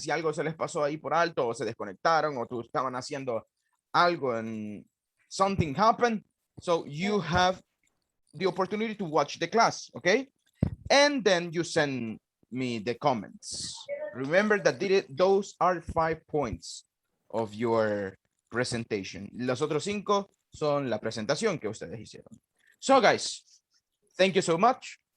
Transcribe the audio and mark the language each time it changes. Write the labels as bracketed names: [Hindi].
[Spanish] Si algo se les pasó ahí por alto o se desconectaron o estaban haciendo algo [English] and something happened. So you have the opportunity to watch the class, okay? And then you send me the comments. Remember that those are 5 points of your presentation. [Spanish] Los otros 5 son la presentación que ustedes hicieron. [English] So guys, thank you so much.